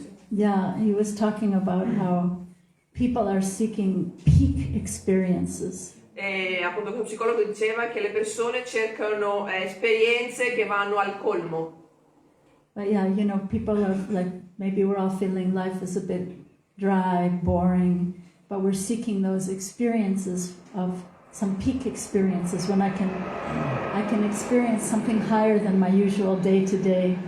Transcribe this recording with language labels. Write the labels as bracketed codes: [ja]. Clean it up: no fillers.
[en] yeah, he was talking about how people are seeking peak experiences. [it] E appunto questo psicologo diceva che le persone cercano esperienze che vanno al colmo. [en] But yeah, you know, people are like, maybe we're all feeling life is a bit dry, boring, but we're seeking those experiences of some peak experiences when I can experience something higher than my usual day to day.